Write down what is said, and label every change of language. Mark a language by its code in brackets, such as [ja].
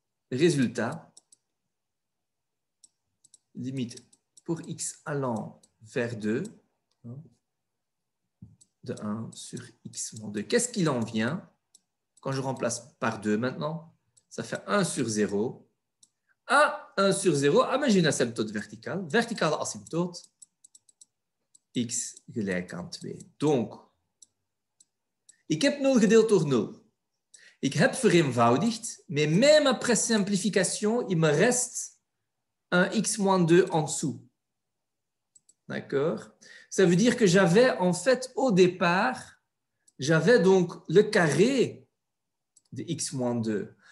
[fr] Résultat, limite pour x allant vers 2, de 1 sur x moins 2. Qu'est-ce qu'il en vient quand je remplace par 2 maintenant? Ça fait 1 sur 0. 1 sur 0, mais j'ai une asymptote verticale. [nl] Verticale asymptote, x gelijk aan 2. Donc, ik heb 0 gedeeld door 0. Ik heb vereenvoudigd, [fr] mais même après simplification, il me reste un x moins 2 en dessous. D'accord? Ça veut dire que j'avais, en fait, au départ, j'avais donc le carré de x moins 2.